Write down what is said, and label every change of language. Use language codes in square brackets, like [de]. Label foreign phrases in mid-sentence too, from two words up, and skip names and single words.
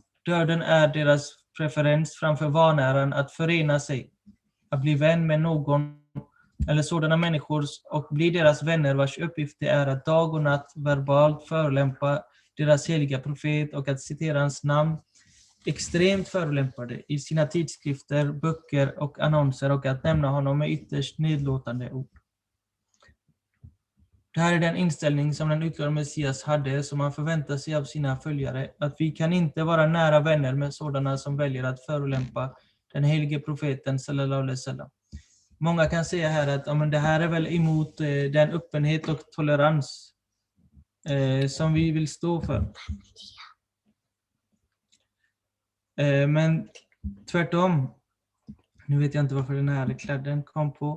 [sv] Döden är deras preferens framför vanäran att förena sig, att bli vän med någon eller sådana människor och bli deras vänner vars uppgift det är att dag och natt verbalt förolämpa deras heliga profet och att citera hans namn extremt förolämpade i sina tidskrifter, böcker och annonser och att nämna honom med ytterst nedlåtande ord. Det här är den inställning som den utlovade Messias hade, som man förväntar sig av sina följare, att vi kan inte vara nära vänner med sådana som väljer att förolämpa den helige profeten [ar] صلى الله عليه وسلم. [sv] Många kan säga här att men det här är väl emot den öppenhet och tolerans som vi vill stå för. Men tvärtom, nu vet jag inte varför den här klädden kom på.